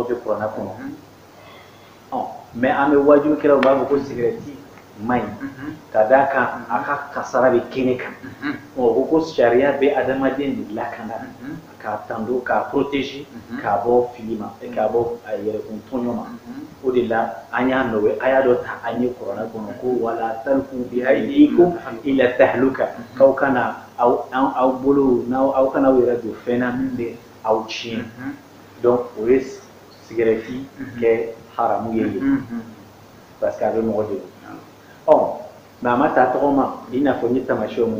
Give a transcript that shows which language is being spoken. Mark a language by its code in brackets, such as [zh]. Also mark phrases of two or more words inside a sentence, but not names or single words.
[bm] tɛ kuranna kɔnɔ mais an bɛ wajibikɛlaw b'a fɔ ko sigarɛti man ɲi ka d'a kan a ka kasara bɛ kɛnɛ kan o ko sariya bɛ adamaden de lakana k'a tando k'a protéger k'a bɔ fili ma k'a bɔ a yɛrɛkun tɔɲɔ ma o de la an y'a nɔgɔya a y'a dɔ ta an ye kuranna kɔnɔ ko [ar] ولا تلقوا بأيديكم إلى التهلكة [bm] k'aw kana aw bolo aw kana aw yɛrɛ don fɛn na min bɛ aw tiɲɛ donc o ye sigarɛti kɛ haramu ye yen [fr] parce que [bm] a bɛ mɔgɔ degun mais a ma ta tɔgɔ ma i n'a fɔ n ye taamasiyɛnw mun